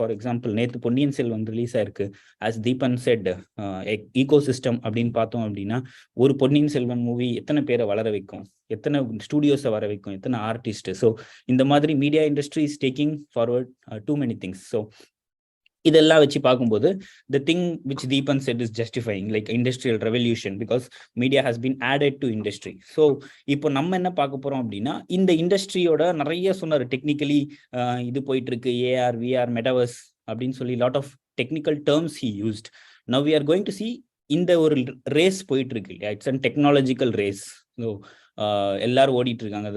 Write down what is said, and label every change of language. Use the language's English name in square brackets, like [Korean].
[Tamil] For example, நேத்து Ponniyin Selvan release ஆயிருக்கு. [English] as Deepan said, [Tamil] ecosystem அப்படின்னு பார்த்தோம் அப்படின்னா ஒரு பொன்னியின் செல்வன் மூவி எத்தனை பேரை வளர வைக்கும், எத்தனை ஸ்டூடியோஸை வர வைக்கும், எத்தனை ஆர்டிஸ்ட். [English] so [Tamil] இந்த மாதிரி [English] Media industry is taking forward too many things. [Tamil] So இதெல்லாம் வச்சு பார்க்கும்போது [English] the thing which Deepan said is justifying, like industrial revolution, because media has been added to industry. [Tamil] So இப்போ நம்ம என்ன பார்க்க போறோம் அப்படின்னா இந்த இண்டஸ்ட்ரியோட நிறைய சொன்னார் டெக்னிக்கலி இது போயிட்டு இருக்கு, AR VR மெட்டாவர்ஸ் அப்படின்னு சொல்லி [English] Lot of technical terms he used. Now we are going to see [Tamil] இந்த ஒரு ரேஸ் போயிட்டு இருக்கு இல்லையா, [English] It's and technological race. [Tamil] எல்லாரும் ஓடிட்டு இருக்காங்க.